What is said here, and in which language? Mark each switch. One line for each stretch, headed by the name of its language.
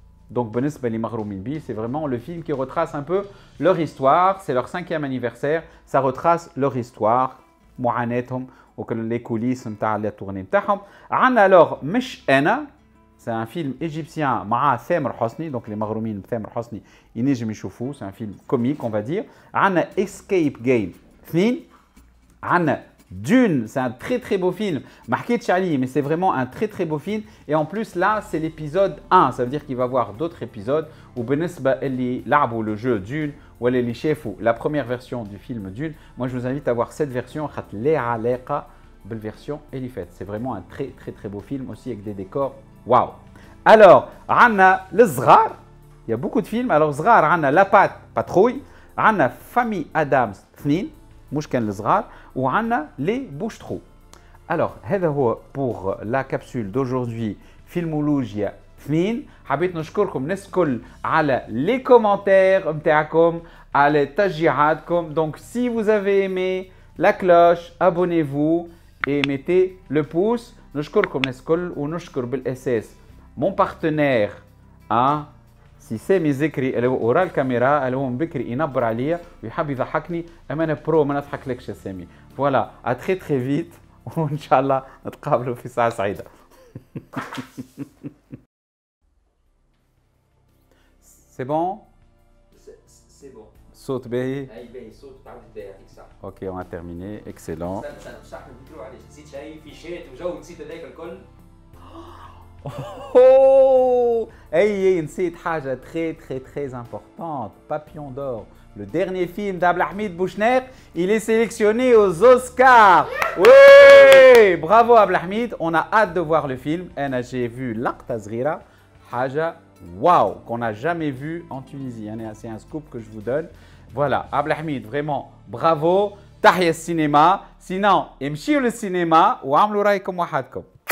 French: Donc c'est vraiment le film qui retrace un peu leur histoire. C'est leur 5e anniversaire. Ça retrace leur histoire. Les coulisses de la tournée. Alors Mish Anna. C'est un film égyptien مع ثامر حسني. Donc les
Arabic: مغرومين ثامر حسني ينجم يشوفوه.
French: C'est un film comique, on va dire.
Arabic: عندنا
French: Escape Game 2.
Arabic: عندنا
French: Dune, c'est un très beau film. Marqué de Charlie, mais c'est vraiment un très beau film. Et en plus, là, c'est l'épisode 1. Ça veut dire qu'il va y avoir d'autres épisodes. Ou
Arabic: بالنسبة اللي لعبوا
French: le jeu Dune ou
Arabic: اللي شافوا
French: la première version du film Dune. Moi, je vous invite à voir cette version.
Arabic: ليها علاقة بالversion اللي فاتت.
French: C'est vraiment un très beau film aussi avec des décors. Waouh! Alors,
Arabic: عندنا الصغار.
French: Il y a beaucoup de films.
Arabic: Alors, صغار عندنا La Patrouille. عندنا Famille Adams 2. مش كان الصغار. وعندنا Les Bouches-Trous. Alors, هذا هو
French: pour la capsule d'aujourd'hui
Arabic: فيلمولوجيا 2. حبيت نشكركم الناس الكل على
French: les commentaires
Arabic: نتاعكم، على تشجيعاتكم.
French: Donc si vous avez aimé la cloche, abonnez-vous et mettez le pouce.
Arabic: نشكركم الناس الكل ونشكر بالاساس
French: mon partenaire
Arabic: سي سامي ذكري اللي هو ورا الكاميرا اللي هو من بكري ينبر عليا ويحب يضحكني اما انا برو ما نضحكلكش يا سامي.
French: فوالا ا تري تري فيت
Arabic: وان شاء الله نتقابلوا في ساعه سعيده.
French: سي بون سي بون
Arabic: صوت باهي. اي باهي الصوت تعاود باهي يعطيك الصحه.
French: اوكي اون تيرميني اكسلون.
Arabic: استنى بصح نبدلو عليه نسيت شيء في شات وجو نسيت هذاك الكل.
French: Oh hey,
Arabic: نسيت حاجة
French: très importante. Papillon d'or. Le dernier film d'Abdelhamid Bouchner, il est sélectionné aux Oscars. Oui, bravo Abdelhamid. On a hâte de voir le film. J'ai vu Laqta Zghira,
Arabic: حاجة
French: waouh qu'on n'a jamais vu en Tunisie. C'est un scoop que je vous donne. Voilà, Abdelhamid, vraiment bravo.
Arabic: تحيا السينما.
French: Sinon,
Arabic: امشيوا للسينما وعملوا رأيكم وحدكم.